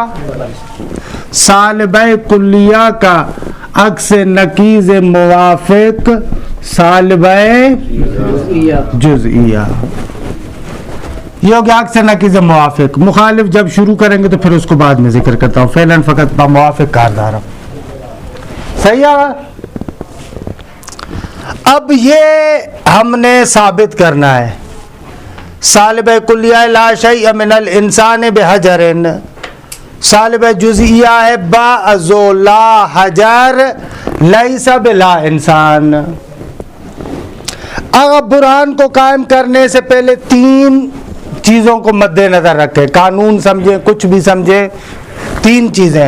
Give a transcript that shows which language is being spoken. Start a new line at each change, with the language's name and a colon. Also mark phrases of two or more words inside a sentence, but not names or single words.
Urdu: سالبہ کلیہ کا عکس نکیز موافق سالبہ جزئیہ. یہ ہو گیا عکس نکیز موافق. مخالف جب شروع کریں گے تو پھر اس کو بعد میں ذکر کرتا ہوں.
Persian: فعلاً فقط با موافق کاردار.
Urdu: صحیح ہے. اب یہ ہم نے ثابت کرنا ہے سالب کلیہ
Arabic: لا شیء من الانسان بحجر.
Urdu: سالب جزئیہ ہے
Arabic: بعض لا حجر لیس بلا انسان.
Urdu: اگر برہان کو قائم کرنے سے پہلے 3 چیزوں کو مد نظر رکھے. قانون سمجھے کچھ بھی سمجھے. 3 چیزیں.